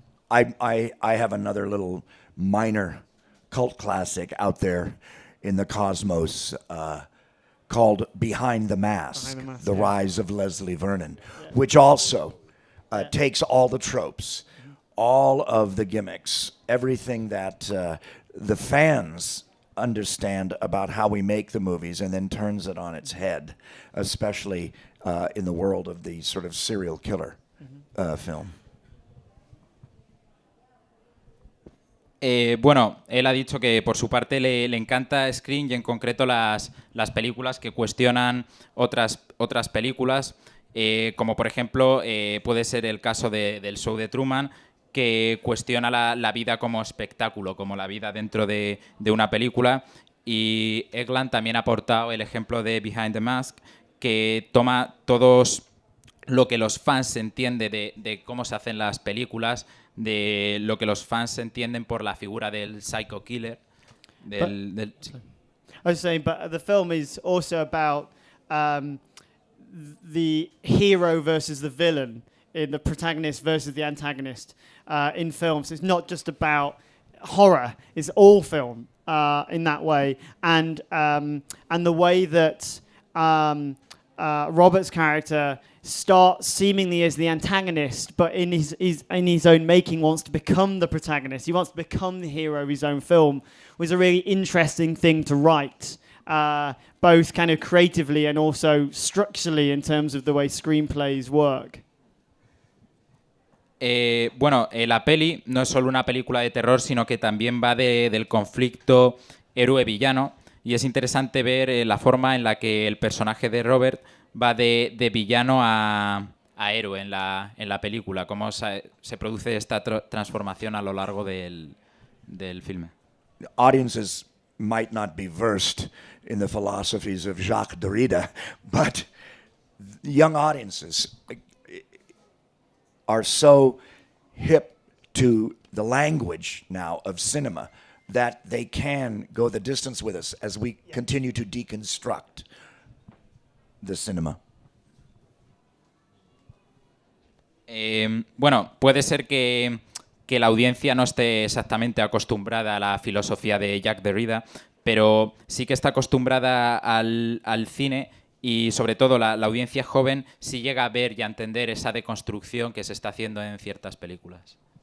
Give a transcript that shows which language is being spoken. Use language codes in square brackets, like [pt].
[en] I have another little minor cult classic out there in the cosmos called Behind the Mask, The Rise of Leslie Vernon, which also takes all the tropes, all of the gimmicks, everything that the fans understand about how we make the movies, and then turns it on its head, especially in the world of the sort of serial killer film. [es] Bueno, él ha dicho que por su parte le encanta Scream, y en concreto las películas que cuestionan otras películas, como por ejemplo puede ser el caso del show de Truman, que cuestiona la vida como espectáculo, como la vida dentro de una película. Y Eggland también ha aportado el ejemplo de Behind the Mask, que toma todos lo que los fans entienden de cómo se hacen las películas, de lo que los fans entienden por la figura del psycho killer. [en] I was saying, but the film is also about the hero versus the villain, in the protagonist versus the antagonist in films. It's not just about horror is all film in that way, and the way that Robert's character starts seemingly as the antagonist, but in his own making wants to become the protagonist. He wants to become the hero of his own film. Was a really interesting thing to write, both kind of creatively and also structurally in terms of the way screenplays work. [es] Bueno, la peli no es solo una película de terror, sino que también va del conflicto héroe-villano. Y es interesante ver la forma en la que el personaje de Robert va de villano a héroe en la película, cómo se produce esta transformación a lo largo del filme. [en] Audiences might not be versed in the philosophies of Jacques Derrida, but young audiences are so hip to the language now of cinema that they can go the distance with us as we continue to deconstruct the cinema. [es] Bueno, puede ser que la audiencia no esté exactamente acostumbrada a la filosofía de Jacques Derrida, pero sí que está acostumbrada al cine y sobre todo la audiencia joven sí llega a ver y a entender esa deconstrucción que se está haciendo en ciertas películas.